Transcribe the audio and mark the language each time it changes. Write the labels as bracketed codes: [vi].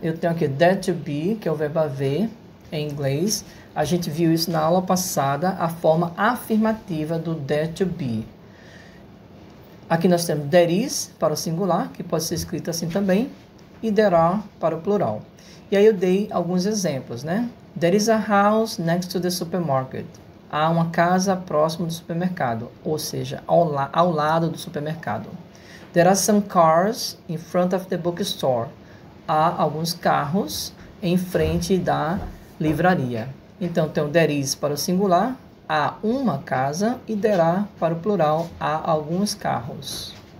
[pt] Eu tenho aqui dare to be, que é o verbo haver em inglês. A gente viu isso na aula passada, a forma afirmativa do dare to be. Aqui nós temos there is para o singular, que pode ser escrito assim também, e there are para o plural. E aí eu dei alguns exemplos, né? [en] There is a house next to the supermarket. [pt] Há uma casa próximo do supermercado, ou seja, ao lado do supermercado. [en] There are some cars in front of the bookstore. [pt] Há alguns carros em frente da livraria. Então, tem o there is para o singular, há uma casa, e there are para o plural, há alguns carros.